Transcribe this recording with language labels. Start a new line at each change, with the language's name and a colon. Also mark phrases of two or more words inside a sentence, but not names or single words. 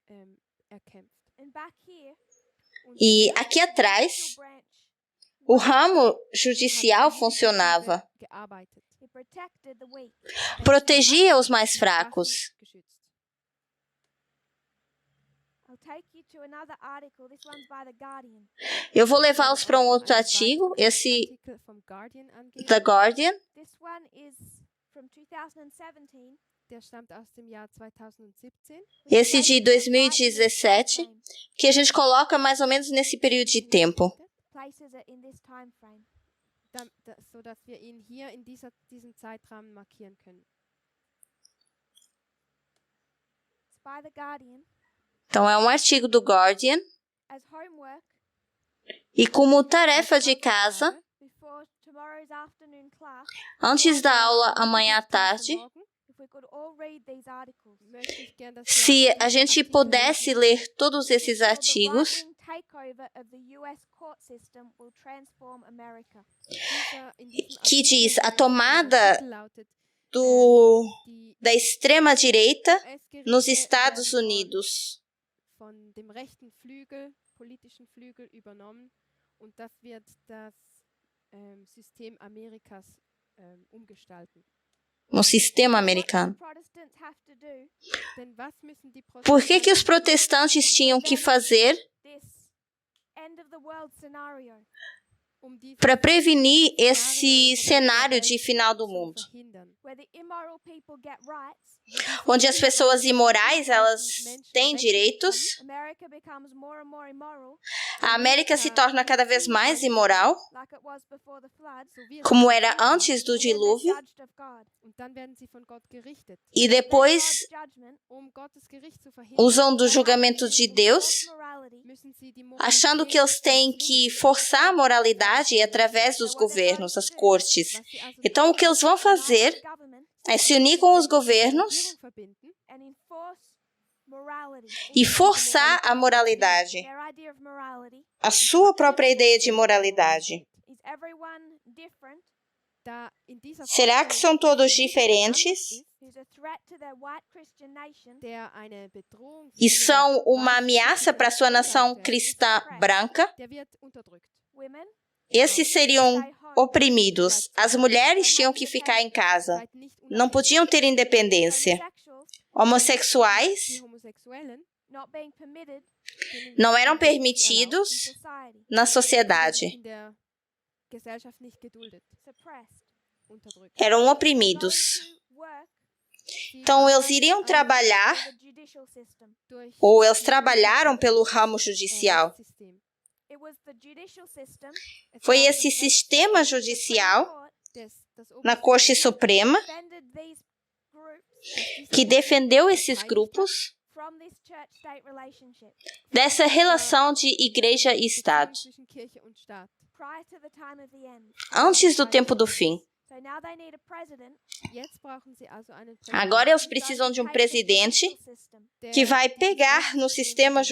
Portuguese: E aqui atrás, o ramo judicial funcionava. Protegia os mais fracos. Eu vou levá-los para um outro artigo, esse The Guardian.
German: Der stammt aus dem Jahr 2017.
Portuguese: Esse de 2017, que a gente coloca mais ou menos nesse período de tempo.
German: Sodass wir ihn hier in diesem Zeitrahmen markieren können.
Portuguese: Então, é um artigo do Guardian. E como tarefa de casa, antes da aula amanhã à tarde, se a gente pudesse ler todos esses artigos, que diz a tomada da extrema-direita nos Estados Unidos.
German: Von dem rechten Flügel, politischen Flügel übernommen Und das wird das System Amerikas umgestalten.
Portuguese: No sistema
English: What do the
Portuguese: americano.
English: Protestants have to do
German: Denn was müssen die
Portuguese: Por que os
German: Protestanten
Portuguese: protestantes tinham que fazer
English: this end of the world scenario?
German: dieses
Portuguese: para prevenir
German: Szenario
Portuguese: esse
German: von
Portuguese: cenário
German: Ende
Portuguese: de
German: der
Portuguese: final do
German: Welt
Portuguese: mundo?
German: zu verhindern?
English: Where the immoral people get rights,
Portuguese: Onde as pessoas imorais, elas têm direitos,
English: America becomes more and more immoral,
Portuguese: a América se torna cada vez mais imoral,
English: like it was before the flood,
German: So wie es
Portuguese: como
German: zuvor
Portuguese: era
German: war,
Portuguese: antes do
English: and then they're
Portuguese: dilúvio,
English: judged of God.
German: und dann werden sie von Gott gerichtet.
Portuguese: e
English: Then
Portuguese: depois,
English: God's judgment,
German: Gottes Gericht zu verhindern,
Portuguese: usando o
English: they have to
Portuguese: julgamento de
English: enforce
Portuguese: Deus,
English: morality,
German: müssen sie die
Portuguese: achando que
German: Moralität
Portuguese: eles têm que
German: erzwingen.
Portuguese: forçar a moralidade através dos governos, das cortes. Então, o que eles vão fazer
English: unite the government,
Portuguese: é se unir com os
German: die
Portuguese: governos
German: Regierung verbinden
English: and enforce morality.
Portuguese: e forçar a moralidade,
English: Their idea of morality
Portuguese: a sua própria ideia de moralidade.
English: is everyone different
German: da in dieser
Portuguese: Será que são todos diferentes
English: who's a threat to their white Christian nation
German: der eine Bedrohung
Portuguese: e
German: für
Portuguese: são
German: ihre
Portuguese: uma
German: weiße
Portuguese: ameaça para a sua nação cristã branca?
German: der wird unterdrückt.
English: women
Portuguese: Esses seriam
English: stay home,
Portuguese: oprimidos. As mulheres tinham que ficar em casa,
German: Seid nicht
Portuguese: não
German: unabhängig.
Portuguese: podiam ter independência.
English: homosexuals
Portuguese: Homossexuais
German: Die Homosexuellen
English: not being permitted
German: denen
Portuguese: não
German: ist
Portuguese: eram
German: nicht erlaubt,
English: in
Portuguese: permitidos
English: society,
Portuguese: na sociedade,
German: in der Gesellschaft nicht geduldet,
English: suppressed.
German: unterdrückt.
Portuguese: eram
English: Going
Portuguese: oprimidos.
English: to work
German: Sie
Portuguese: Então, eles
German: arbeiten
Portuguese: iriam an- trabalhar,
English: for the judicial system.
German: durch
Portuguese: ou eles trabalharam pelo ramo judicial.
German: Rechtssystem.
English: It was the judicial system,
German: Es
Portuguese: Foi
German: war
Portuguese: esse
German: das
Portuguese: sistema
German: Rechtssystem
Portuguese: judicial
English: Court,
German: das
Portuguese: na
German: oberste
Portuguese: Corte
German: Gericht,
Portuguese: Suprema
English: defended these groups
German: das diese
Portuguese: que
German: Gruppen
Portuguese: defendeu esses
German: verteidigt hat
Portuguese: grupos
English: from this church-state relationship
Portuguese: dessa relação de igreja e
German: Beziehung
Portuguese: Estado,
German: zwischen Kirche und Staat.
English: prior to the time of the end.
Portuguese: antes do tempo do fim.
English: So now they need a president
German: Jetzt brauchen sie also einen
Portuguese: Agora
German: Präsidenten,
Portuguese: eles precisam de um presidente
German: der
Portuguese: que vai
German: dieses
Portuguese: pegar no
German: Rechtssystem
Portuguese: sistema
German: übernimmt.